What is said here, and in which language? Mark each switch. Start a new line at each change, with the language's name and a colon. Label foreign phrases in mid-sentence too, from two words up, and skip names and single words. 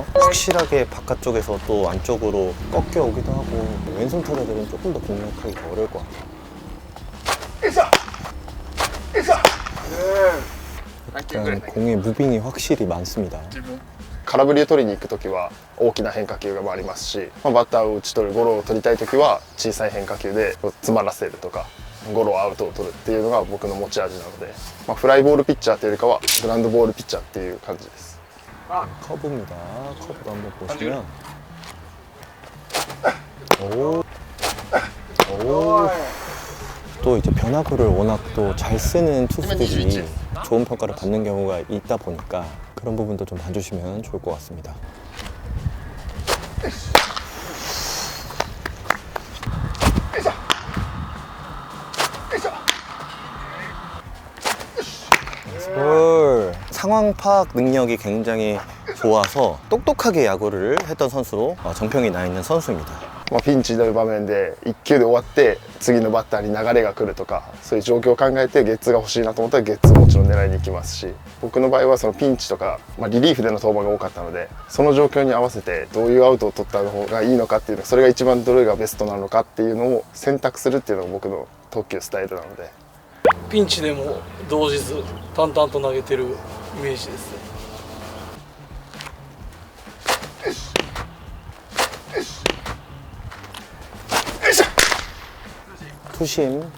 Korean: 확실하게 바깥쪽에서 또 안쪽으로 꺾여 오기도 하고, 왼손 타자들은 조금 더 공략하기가 어려울 것 같아요. 일단 공의 무빙이 확실히 많습니다.
Japanese: 空振りを取りに行くときは大きな変化球が回りますし、バッターを打ち取る、ゴロを取りたいときは小さい変化球で詰まらせるとか、ゴロアウトを取るっていうのが僕の持ち味なので、フライボールピッチャーというよりかはグラウンドボールピッチャーっていう感じです。
Korean: 커브입니다. 커브도 한번 보시면 또 이제 변화구를 워낙 또 잘 쓰는 투수들이 좋은 평가를 받는 경우가 있다 보니까 그런 부분도 좀 봐주시면 좋을 것 같습니다. 상황 파악 능력이 굉장히 좋아서 똑똑하게 야구를 했던 선수로 정평이 나 있는 선수입니다.
Japanese: ピンチの場面で1球で終わって次のバッターに流れが来るとか、そういう状況を考えてゲッツーが欲しいなと思ったらゲッツーもちろん狙いに行きますし、僕の場合はそのピンチとか、リリーフでの登板が多かったので、その状況に合わせてどういうアウトを取った方がいいのかっていうの、それが一番どれがベストなのかっていうのを選択するっていうのが僕の投球スタイルなので。ピンチでも動じず淡々と投げてるイメージですね。
Korean: 투심.